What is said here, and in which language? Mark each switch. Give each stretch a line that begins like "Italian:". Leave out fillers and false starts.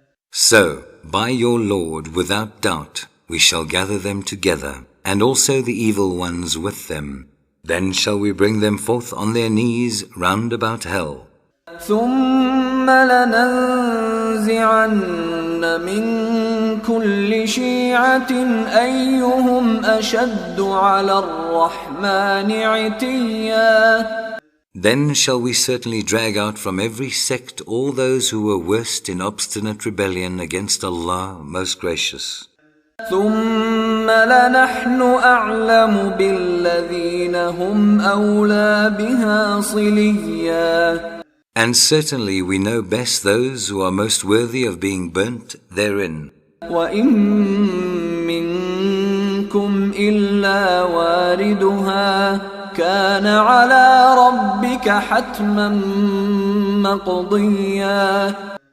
English: So, by your Lord, without doubt, we shall gather them together, and also the evil ones with them. Then shall we bring them forth on their knees round about hell.
Arabic: ثم لننزعن من كل شيعة أيهم أشد على الرحمن عتيا.
English: Then shall we certainly drag out from every sect all those who were worst in obstinate rebellion against Allah most gracious.
Arabic: ثم لنحن أعلم بالذين هم أولى بها صليا.
English: And certainly we know best those who are most worthy of being burnt therein.
Arabic: وَإِن مِّنكُمْ إِلَّا وَارِدُهَا كَانَ عَلَى رَبِّكَ حَتْمًا مَّقْضِيًّا.